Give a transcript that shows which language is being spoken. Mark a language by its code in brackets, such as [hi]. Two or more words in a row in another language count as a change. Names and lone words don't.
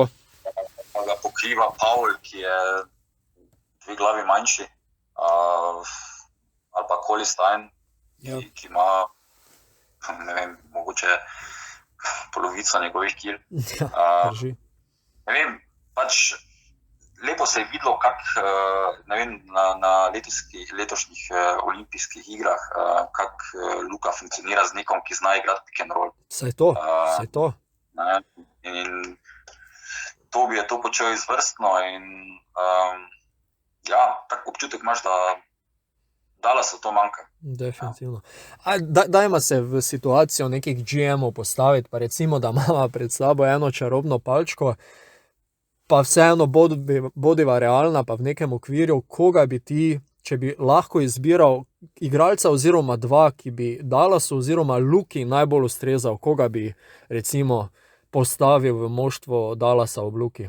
[sl] Pa ga pokriva Powell, ki je 2 glavi manjši, ali pa Coley Stein, ki ima, ne vem, mogoče polovico njegovih kil. Drži. Ne vem, pač lepo se je videlo, ne vem, na letošnjih olimpijskih igrah, kako Luka funkcionira z nekom, ki zna igrati [en] pick and roll. [sl] Saj to. In to bi je to počel izvrstno in ja, tak občutek imaš, da se to manjka. Definitivno. Dajmo se v situacijo nekih GM-ov postaviti, pa recimo, da imamo pred sabo eno čarobno palčko, pa vseeno bodiva realna, pa v nekem okvirju, koga bi ti, če bi lahko izbiral igralca oziroma 2, ki bi Dallasu oziroma Luki najbolj ustrezal, koga bi recimo postavil v moštvo Dallasa ob Luki?